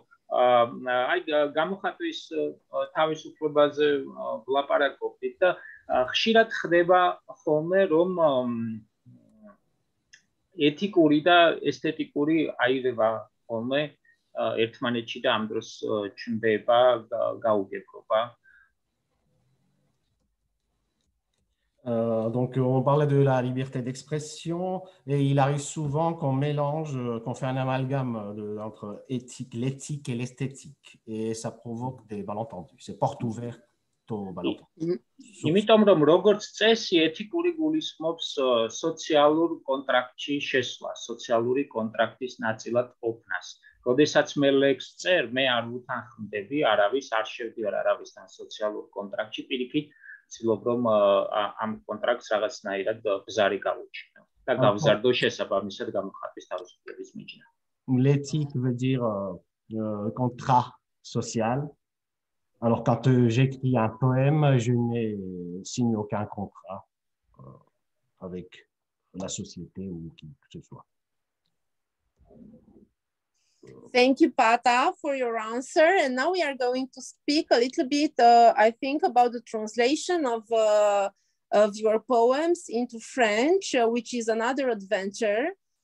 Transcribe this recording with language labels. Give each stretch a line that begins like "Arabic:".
Georgian: აი გამოხატვის თავისუფლებაზე ვლაპარაკობდით და ხშირად ხდება ხოლმე რომ ეთიკური და ესთეტიკური აირება ხოლმე ერთმანეთში და ამ დროს ჩნდება გაუგებრობა.
French: Donc, on parlait de la liberté d'expression et il arrive souvent qu'on mélange, qu'on fait un amalgame entre l'éthique et l'esthétique et ça provoque des malentendus. C'est porte ouverte aux malentendus.
Georgian: იმიტომ რომ როგორც წესი ეთიკური გულისხმობს სოციალურ კონტრაქტში შესვლა, სოციალური კონტრაქტის ნაწილად ყოფნას. როდესაც მე ლექსს წერ, მე არ უთანხმდები არავის, არ შევდივარ არავისთან სოციალურ კონტრაქტში, პირიქით ცდილობ რომ ამ კონტრაქტს რაღაცნაირად ბზარი გავუჩინო და გავზარდო შესაბამისად გამოხატვის თავისუფლების მიჯნა.
French: L'éthique veut dire contrat social. Alors quand j'écris un poème, je n'ai signé aucun contrat avec la société ou qui que ce soit.
English: Thank you, Pata, for your answer. And now we are going to speak a little bit, I think, about the translation of your poems into French, which is another adventure.